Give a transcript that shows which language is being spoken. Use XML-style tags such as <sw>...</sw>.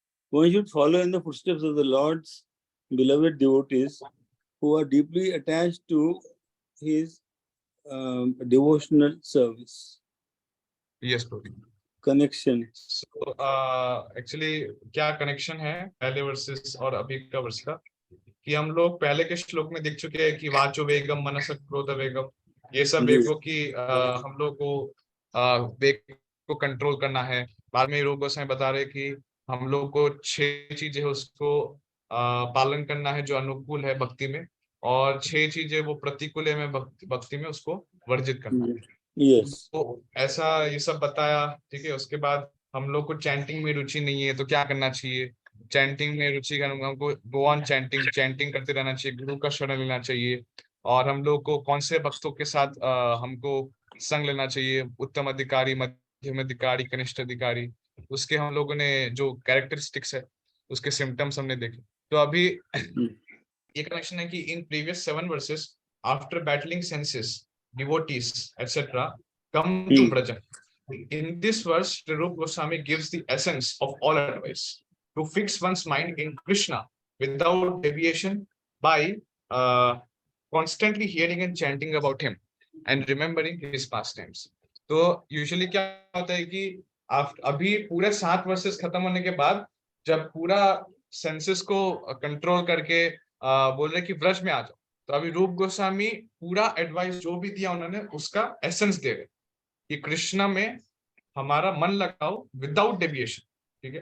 <en>One should follow in the footsteps of the Lord's beloved devotees who are deeply attached to his devotional service. Yes bro. Connection.</en> <hi>So actually क्या connection है पहले versus और अभी का वर्ष का, कि हम लोग पहले के श्लोक में देख चुके हैं कि वाचो वेगम मनस क्रोध वेगम, ये सब वेगों की हम लोग को वेग को कंट्रोल करना है। बाद में लोग गोसाई बता रहे कि हम लोग को 6 चीजें उसको पालन करना है जो अनुकूल है भक्ति में, और 6 चीजें वो प्रतिकूल है भक्ति में उसको वर्जित करना है।</hi> <en>Yes.</en> <hi>तो ऐसा ये सब बताया, ठीक है। उसके बाद हम लोग को चैंटिंग में रुचि नहीं है तो क्या करना चाहिए। चैंटिंग में रुचि हमको</hi> <en>go on chanting</en> <hi>करते रहना चाहिए, गुरु का शरण लेना चाहिए। और हम लोग को कौन से भक्तों के साथ हमको संग लेना चाहिए, उत्तम अधिकारी, मध्यम अधिकारी, कनिष्ठ अधिकारी, उसके हम लोगों ने जो कैरेक्टरिस्टिक्स है उसके सिम्टम्स हमने देखे। तो अभी ये कनेक्शन है कि</hi> <en>In previous 7 verses after battling senses devotees etc come to Braja. In this verse Rupa Goswami gives the essence of all advice to fix one's mind in Krishna without deviation by constantly hearing and chanting about him and remembering his pastimes.</en> <hi>तो usually क्या होता है कि अभी पूरे 7 versus खत्म होने के बाद जब पूरा सेंसेस को कंट्रोल करके बोल रहे कि व्रज में आ जाओ, तो अभी रूप गोस्वामी पूरा एडवाइस जो भी दिया उन्होंने उसका एसेंस दे रहे कि कृष्णा में हमारा मन लगाओ</hi> <en>without deviation,</en> <hi>ठीक है।</hi>